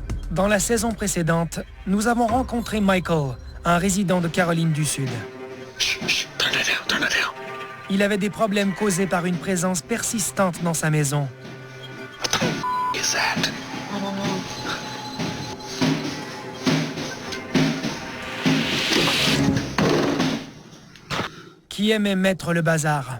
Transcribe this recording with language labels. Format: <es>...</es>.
<fr>Dans la saison précédente, nous avons rencontré Michael, un résident de Caroline du Sud. Chut,</fr> <en>turn it down, turn it down.</en> <fr>Il avait des problèmes causés par une présence persistante dans sa maison.</fr> <en>What the is that? I don't know.</en> <fr>Qui aimait mettre le bazar.</fr>